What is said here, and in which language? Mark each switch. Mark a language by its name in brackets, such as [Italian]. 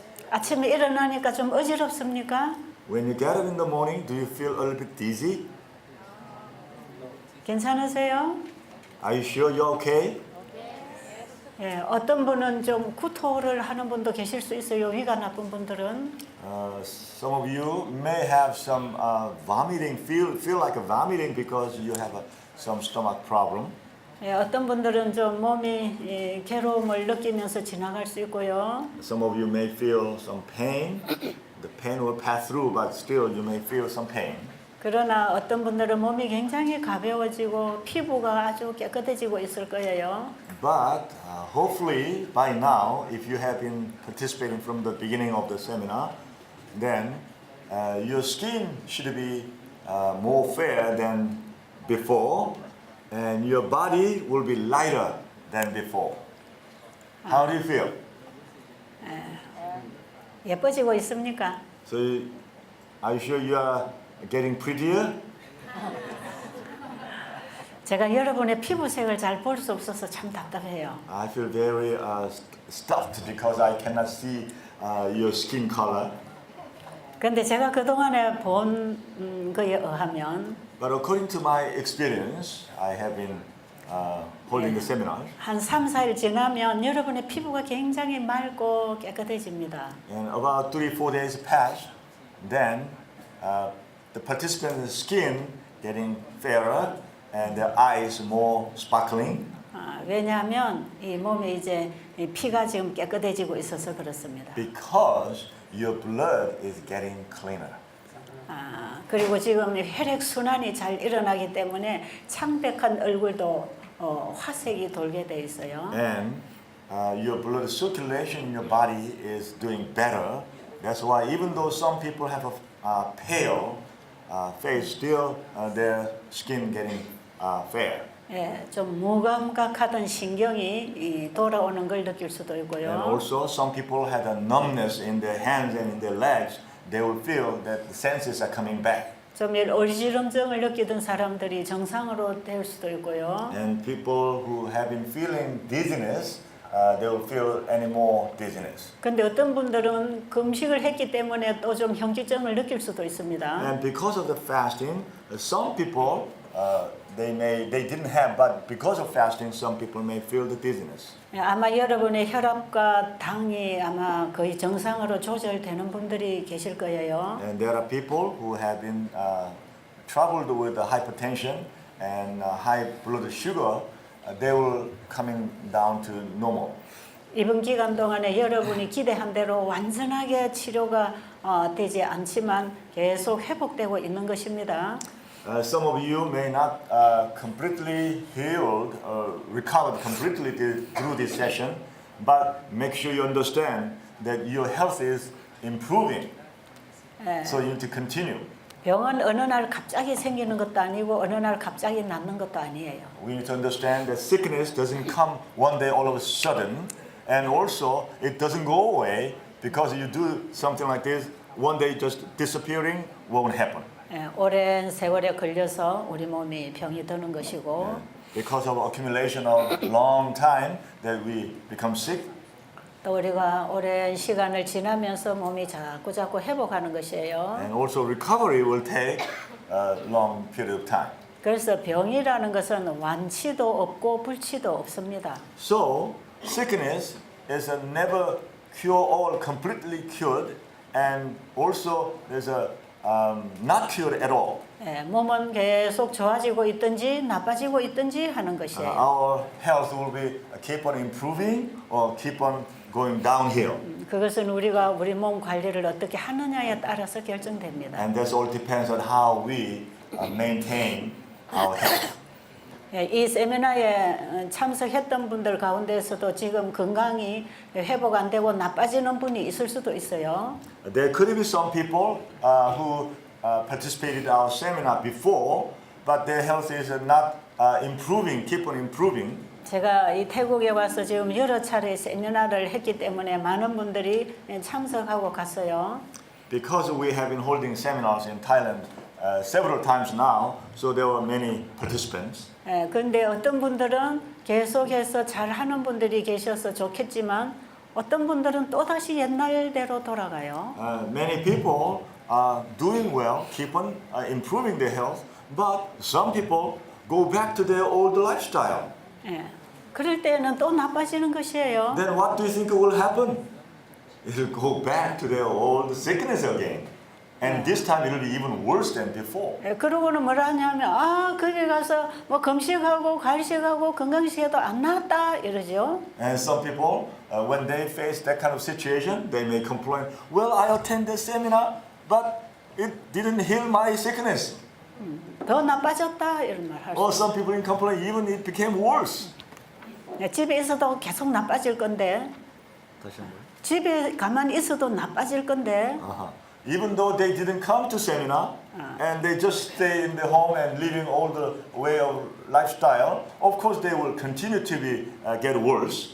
[Korean] 아침에 일어나니까 좀 어지럽습니까? [English] When you get up in the morning, do you feel a little bit dizzy? [Korean] 괜찮으세요? [English] Are you sure you're okay? [Korean] 예, 어떤 분은 좀 구토를 하는 분도 계실 수 있어요. 위가 나쁜 분들은. [English] Some of you may have some vomiting, feel like a vomiting because you have some stomach problem. [Korean] 예, 어떤 분들은 좀 몸이 괴로움을 느끼면서 지나갈 수 있고요. [English] Some of you may feel some pain. The pain will pass through, but still you may feel some pain. [Korean] 그러나 어떤 분들은 몸이 굉장히 가벼워지고 피부가 아주 깨끗해지고 있을 거예요. [English] But hopefully by now, if you have been participating from the beginning of the seminar, then your skin should be more fair than before, and your body will be lighter than before. How do you feel? [Korean] 예뻐지고 있습니까? [English] So, are you sure you are getting prettier? [Korean] 제가 여러분의 피부색을 잘 볼 수 없어서 참 답답해요. [English] I feel very stuffed because I cannot see your skin color. [Korean] 근데 제가 그동안에 본 거에 의하면 [English] But according to my experience, I have been holding the seminar. [Korean] 한 3, 4일 지나면 여러분의 피부가 굉장히 맑고 깨끗해집니다. [English] And about 3-4 days pass, then the participant's skin getting fairer and their eyes more sparkling. [Korean] 왜냐하면 이 몸에 이제 이 피가 지금 깨끗해지고 있어서 그렇습니다. [English] Because your blood is getting cleaner. [Korean] 그리고 지금 혈액 순환이 잘 일어나기 때문에 창백한 얼굴도 화색이 돌게 돼 있어요. [English] And your blood circulation in your body is doing better. That's why even though some people have a pale face, still their skin getting fair. [Korean] 예, 좀 무감각하던 신경이 돌아오는 걸 느낄 수도 [English] And [Korean] 있고요. [English] also some people had a numbness in their hands and in their legs. They will feel that the senses are coming back. [Korean] 좀 어지럼증을 느끼던 사람들이 정상으로 될 수도 있고요. [English] And people who have been feeling dizziness, they will feel any more dizziness. [Korean] 근데 어떤 분들은 금식을 했기 때문에 또 좀 현기증을 느낄 수도 있습니다. [English] And because of the fasting, some people they didn't have, but because of fasting, some people may feel the dizziness. [Korean] 아마 여러분의 혈압과 당이 아마 거의 정상으로 조절되는 분들이 계실 거예요. [English] And there are people who have been troubled with the hypertension and high blood sugar. They will coming down to normal. [Korean] 이번 기간 동안에 여러분이 기대한 대로 완전하게 치료가 되지 않지만 계속 회복되고 있는 것입니다. [English] Some of you may not completely healed or recovered completely through this session, but make sure you understand that your health is improving. So you need to continue. [Korean] 병은 어느 날 갑자기 생기는 것도 아니고 어느 날 갑자기 낫는 것도 아니에요. [English] We need to understand that sickness doesn't come one day all of a sudden, and also it doesn't go away because you do something like this. One day just disappearing won't happen. [Korean] 오랜 세월에 걸려서 우리 몸이 병이 드는 것이고 [English] Because of accumulation of long time that we become sick. [Korean] 또 우리가 오랜 시간을 지나면서 몸이 자꾸 회복하는 것이에요. [English] And also recovery will take a long period of time. [Korean] 그래서 병이라는 것은 완치도 없고 불치도 없습니다. [English] So sickness is a never cure all, completely cured, and also there's a not cured at all. [Korean] 몸은 계속 좋아지고 있든지 나빠지고 있든지 하는 것이에요. [English] Our health will be keep on improving or keep on going downhill. [Korean] 그것은 우리가 우리 몸 관리를 어떻게 하느냐에 따라서 결정됩니다. [English] And that all depends on how we maintain our health. [Korean] 이 세미나에 참석했던 분들 가운데서도 지금 건강이 회복 안 되고 나빠지는 분이 있을 수도 있어요. [English] There could be some people who participated in our seminar before, but their health is not improving, keep on improving. [Korean] 제가 이 태국에 와서 지금 여러 차례 세미나를 했기 때문에 많은 분들이 참석하고 갔어요. [English] Because we have been holding seminars in Thailand several times now, so there were many participants. [Korean] 그런데 어떤 분들은 계속해서 잘하는 분들이 계셔서 좋겠지만 어떤 분들은 또다시 옛날대로 돌아가요. [English] Many people are doing well, keep on improving their health, but some people go back to their old lifestyle. [Korean] 예. 그럴 때는 또 나빠지는 것이에요. [English] Then what do you think will happen? It'll go back to their old sickness again. And this time it'll be even worse than before. [Korean] 예, 그러고는 뭐라 하냐면 거기 가서 뭐 금식하고 갈식하고 건강식해도 안 나았다 이러죠. [English] And some people, when they face that kind of situation, they may complain, well, I attended seminar, but it didn't heal my sickness. [Korean] 더 나빠졌다 이런 말 할 수. [English] Or some people in complain, even it became worse. [Korean] 집에 있어도 계속 나빠질 건데 다시 한 번. 집에 가만히 있어도 나빠질 건데 [English] Even though they didn't come to seminar and they just stay in the home and living all the way of lifestyle, of course they will continue to get worse.